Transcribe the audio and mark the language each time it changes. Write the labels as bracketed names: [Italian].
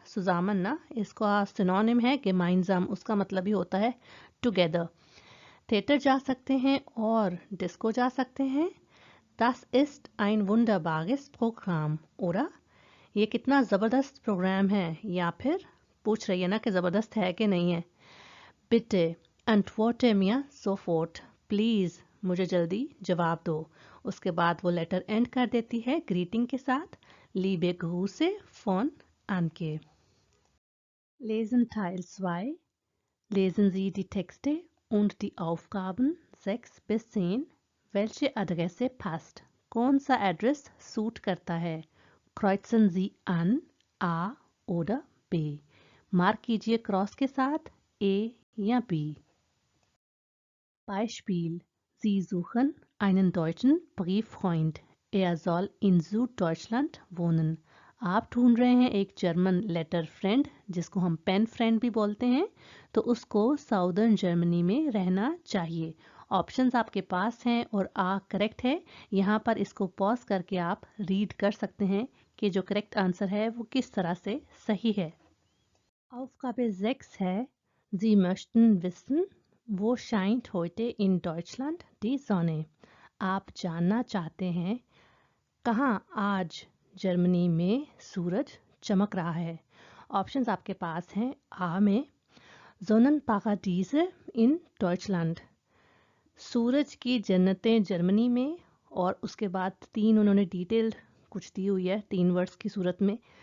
[Hindi] सुजामन ना, इसका सिनोनिम है gemeinsam, उसका मतलब ही होता है टुगेदर। थिएटर जा सकते हैं और डिस्को जा सकते हैं। [German] Das ist ein wunderbares Programm, oder? [Hindi] ये कितना ज़बरदस्त प्रोग्राम है, या फिर पूछ रही है ना कि ज़बरदस्त है कि नहीं है। [German] Bitte antworte mir sofort, [Hindi] please मुझे जल्दी जवाब दो। उसके बाद वो लेटर एंड कर देती है ग्रीटिंग के साथ, [German] Liebe Grüße von Anke। Lesen Teil 2. Lesen Sie die Texte und die Aufgaben 6 bis 10. Welche Adresse passt? [Hindi] कौन सा एड्रेस सूट करता है? [German] Kreuzen Sie an A oder B. [Hindi] Mark कीजिए क्रॉस के साथ A या B। [German] Beispiel: Sie suchen einen deutschen Brieffreund. Er soll in Süddeutschland wohnen. [Hindi] आप ढूंढ रहे हैं एक जर्मन लेटर फ्रेंड, जिसको हम पेन फ्रेंड भी बोलते हैं, तो उसको साउदर्न जर्मनी में रहना चाहिए। ऑप्शंस आपके पास हैं और आ करेक्ट है। यहाँ पर इसको पॉज करके आप रीड कर सकते हैं कि जो करेक्ट आंसर है वो किस तरह से सही है। [German] Aufgabe 6 है Sie möchten wissen, wo scheint heute in Deutschland die Sonne? [Hindi] आप जानना चाहते हैं कहाँ आज जर्मनी में सूरज चमक रहा है। ऑप्शंस आपके पास हैं। आ में [German] Sonnenparadiese in Deutschland, [Hindi] सूरज की जन्नतें जर्मनी में, और उसके बाद 3 उन्होंने डिटेल कुछ दी हुई है 3 वर्ड्स की सूरत में।